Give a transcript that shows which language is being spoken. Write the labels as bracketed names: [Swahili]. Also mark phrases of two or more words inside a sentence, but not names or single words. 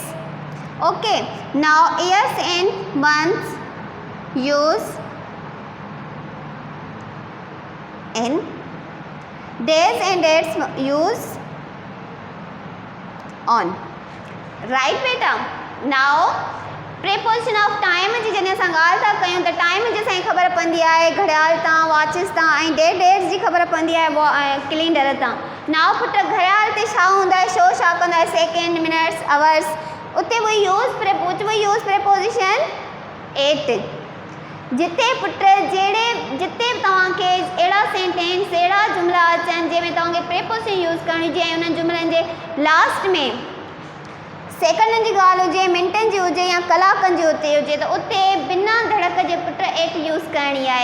[English] Okay, now years and months use in, days and dates use on. Right beta? Now preposition of time [Sindhi] जी जॾहिं असां ॻाल्हि था कयूं त टाइम जी असांखे ख़बर पवंदी आहे घड़ियाल तां, वॉचिस तां, ऐं डेट्स जी ख़बर पवंदी आहे कैलेंडर तां. नाउ पुट घड़ियाल ते छा हूंदा आहे, शो छा कंदा आहे? [English] second, minutes, hours. उते we use preposition 8. [Sindhi] जिते पुट जिते तव्हांखे अहिड़ा सेंटेंस, अहिड़ा जुमला अचनि जंहिंमें तव्हांखे preposition यूज़ करणी हुजे ऐं उन्हनि जुमलनि जे लास्ट में सेकंडनि जी ॻाल्हि हुजे, मिंटनि जी हुजे या कलाकनि जी हुजे त उते बिना धड़क जे पुट 8 यूज़ करणी आहे.